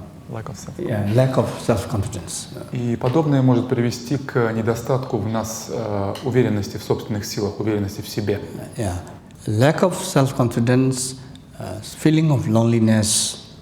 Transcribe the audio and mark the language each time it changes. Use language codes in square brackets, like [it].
[en] Lack of self-confidence. Yeah, lack of self-confidence. [ru] И подобное может привести к недостатку в нас уверенности в собственных силах, уверенности в себе. [en] Yeah, lack of self-confidence, feeling of loneliness.